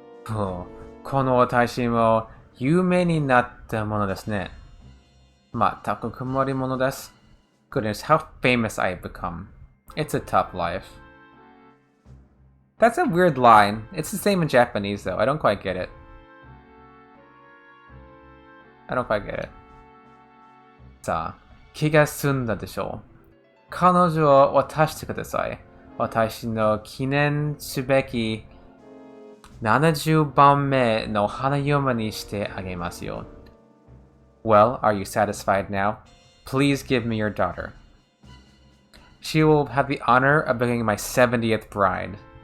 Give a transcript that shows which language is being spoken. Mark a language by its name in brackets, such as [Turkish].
[Japanese] Oh, この私も有名になったものですね。まったく曇り物です。 [English] Goodness, how famous I've become. It's a tough life. That's a weird line. It's the same in Japanese, though. I don't quite get it. I don't quite get it. [Japanese] さあ、気が済んだでしょう。彼女を渡してください。私の記念すべき70番目の花嫁にしてあげますよ。 [English] Well, are you satisfied now? Please give me your daughter. She will have the honor of becoming my 70th bride.